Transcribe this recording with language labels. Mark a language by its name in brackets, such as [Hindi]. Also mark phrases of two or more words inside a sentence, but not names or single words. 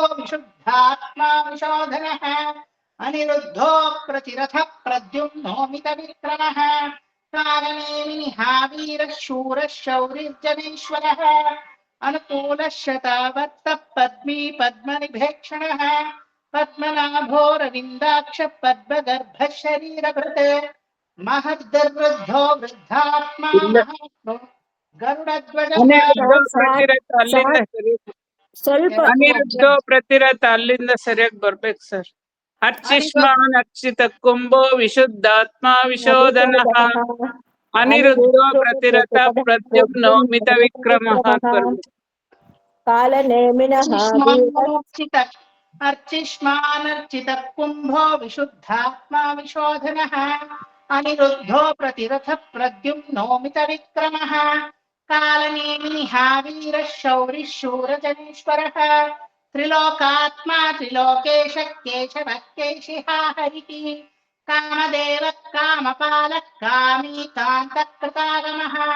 [Sanskrit] विशुद्धात्मा विशोधनः अनिरुद्धो प्रतिरथः प्रद्युम्नोमितविक्रमः कालनेमिनिहावीरः शूरः शौरिर्जनेश्वरः अनुकूलः शतावर्तः पद्मी पद्मनिभेक्षणः पद्मनाभोरविन्दाक्ष पद्मगर्भः शरीरभृत् महद्दर्वृद्धो वृद्धात्मा महात्मो गरुडध्वजः ಅನಿರುದ್ಧೋ ಪ್ರತಿರಥ [Kannada] ಅಲ್ಲಿಂದ ಸರಿ ಸ್ವಲ್ಪ [Sanskrit] ಅನಿರುದ್ಧೋ ಪ್ರತಿರಥ [Kannada] ಅಲ್ಲಿಂದ ಸರಿಯಾಗಿ ಬರ್ಬೇಕು ಸರ್. [Sanskrit] ಅರ್ಚಿಷ್ಮಾನ್ ಅಕ್ಷಿತ ಕುಂಭೋ ವಿಶುದ್ಧಾತ್ಮ ವಿಶೋಧನಃ ಅನಿರುದ್ಧೋ ಪ್ರತಿರಥ ಪ್ರದ್ಯುಮ್ನೋ ಮಿತ ವಿಕ್ರಮ [Kannada] ಅಂತ ಬರ್ಬೇಕು. [Sanskrit] ಕಾಲನೇಮಿನಃ अर्चिष्मानर्चितः कुम्भो विशुद्धात्मा विशोधनः अनिरुद्धो प्रतिरथः प्रद्युम्नोमितविक्रमः कालनेमिनिहावीरः शौरिः शूरजनेश्वरः त्रिलोकात्मा त्रिलोकेशः केशवः केशिहा हरिः कामदेवः कामपालः कामी कान्तकृतागमः